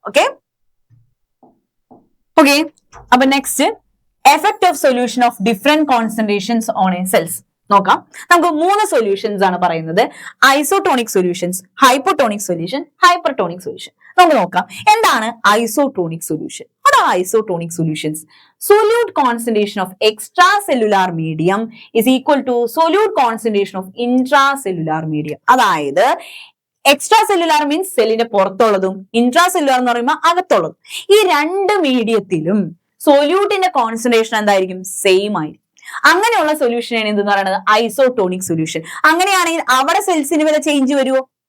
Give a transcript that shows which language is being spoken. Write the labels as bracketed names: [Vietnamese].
[English] okay okay, അപ്പൊ next effect of solution of different concentrations on a cells [Malayalam] നോക്കാം. നമുക്ക് 3 solutions ആണ് പറയുന്നത്. Isotonic solutions, hypotonic solution, hypertonic solution. നമുക്ക് നോക്കാം എന്താണ് isotonic solution. [English] Isotonic solutions. Solute concentration of extracellular medium is equal to solute concentration of intracellular medium. [Malayalam] അതായത് extra cellular means സെല്ലിന്റെ പുറത്തുള്ളതും intracellular എന്ന് പറയുമ്പോൾ അകത്തുള്ളതും. ഈ രണ്ട് മീഡിയത്തിലും സൊല്യൂട്ടിന്റെ കോൺസെൻട്രേഷൻ എന്തായിരിക്കും? സെയിം ആയിരിക്കും. അങ്ങനെയുള്ള സൊല്യൂഷനാണ് എന്തെന്ന് പറയുന്നത്? Isotonic solution. അങ്ങനെയാണെങ്കിൽ അവിടെ സെൽസിന് വല്ല ചേഞ്ച് വരുമോ?